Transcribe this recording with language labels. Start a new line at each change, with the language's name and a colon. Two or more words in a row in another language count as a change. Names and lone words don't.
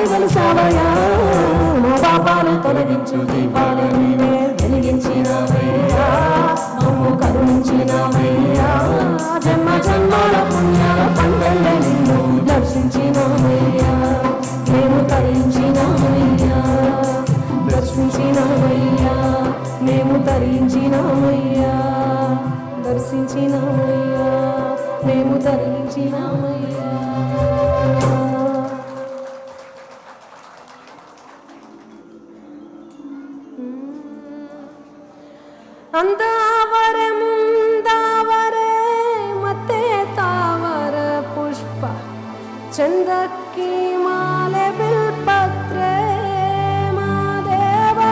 Telugu: వెలిసావయ్యా మా పాపాలు తొలగించు దీపాలు నీవే వెలిగించినవయ్యా మమ్ము కరుణించినవయ్యా జన్మ జన్మాల పుణ్యాల పంటలే నిన్ను దర్శించినవయ్యా మేము తరించినవయ్యా దర్శించినవయ్యా మేము తరించినవయ్యా దర్శించినవయ్యా మేము తరించినవయ్యా
Kannada: ಅಂದಾವರೆ ಮುಂದಾವರೆ ಮತ್ತೆ ತಾವರ ಪುಷ್ಪ ಚಂದಕ್ಕಿ ಮಾಲೆ ಬಿಲ್ಪತ್ರೆ ಮಾದೇವ